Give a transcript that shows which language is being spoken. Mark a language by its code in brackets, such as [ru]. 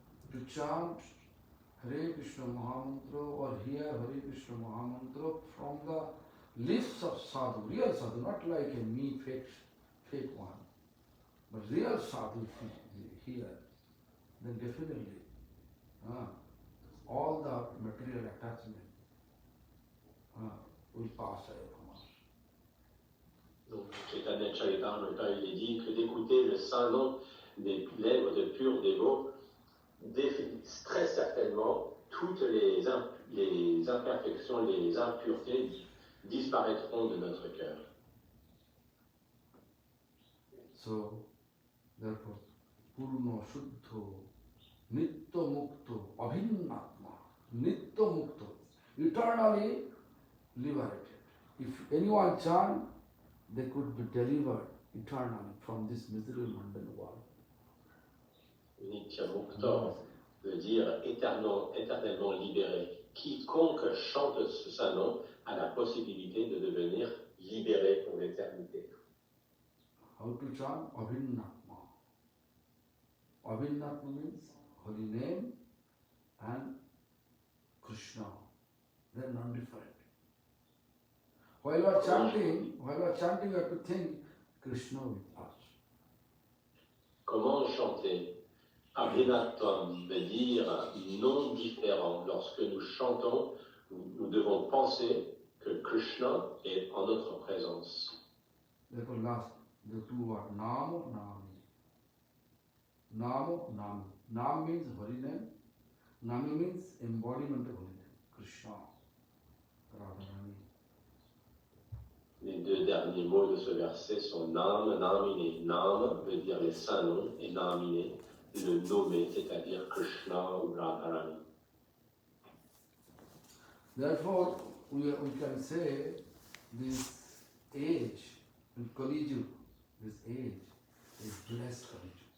[en] To chant Hare Krishna Mahamantra or hear Hare Krishna Mahamantra from the lips of sadhu, real sadhu, not like a me fake one, but real sadhu if you hear, then definitely all the material attachment will pass away from us. [fr] Donc, Chaitanya Charitamrita, il est dit que d'écouter le saint nom des lèvres de purs dévots, très certainement, toutes les imperfections, les impuretés disparaîtront de notre cœur. [en] So, therefore, Purno Shuddho, Nitya Mukto, Abhinnatma, Nitya Mukto, eternally liberated. If anyone chant, they could be delivered eternally from this miserable mundane world. [fr] Nitya Mukta veut dire éternellement libéré. Quiconque chante ce saint nom a la possibilité de devenir libéré pour l'éternité. [en] How to chant? Abhinnatma. Abhinnatma means holy name and Krishna. They are non-different. While you are chanting, you have to think Krishna with us. [fr] Comment chanter? Abhinatvam veut dire non différent. Lorsque nous chantons, nous devons penser que Krishna est en notre présence. [en] Therefore, last, the two words, Namo, Nami. Namo, Nami. Nam means holy name. Nami means embodiment of holy name. Krishna, Radharani. [fr] Les deux derniers mots de ce verset sont Nam, Namine. Nam veut dire les saints noms et Namine, le nommé, c'est-à-dire Krishna ou Radharani. [en] Therefore, we can say this age, Kali Yuga, this age is blessed Kali Yuga.